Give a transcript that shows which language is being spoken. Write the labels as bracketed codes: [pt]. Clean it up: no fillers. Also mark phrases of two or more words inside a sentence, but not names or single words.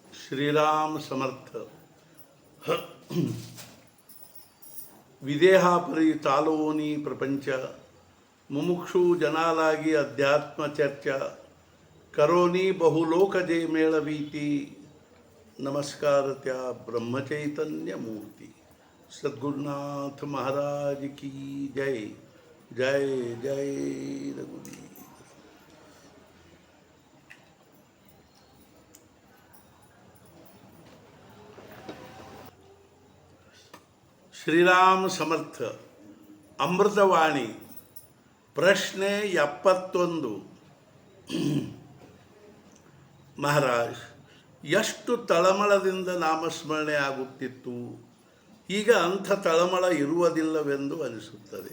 [mr] श्रीराम समर्थ विदेहापरी चालवोनी प्रपंच मुमुक्षु जनालागी अध्यात्म चर्चा करोनी बहुलोकजे मेळवीती नमस्कार त्या ब्रह्मचैतन्य मूर्ति सद्गुरुनाथ महाराज [hi] की जय [mr] जय जय रघुवीर। [kn] ಶ್ರೀರಾಮ ಸಮರ್ಥ ಅಮೃತವಾಣಿ ಪ್ರಶ್ನೆ 71 ಮಹಾರಾಜ್, ಎಷ್ಟು ತಳಮಳದಿಂದ ನಾಮಸ್ಮರಣೆ ಆಗುತ್ತಿತ್ತು, ಈಗ ಅಂಥ ತಳಮಳ ಇರುವುದಿಲ್ಲವೆಂದು ಅನಿಸುತ್ತದೆ.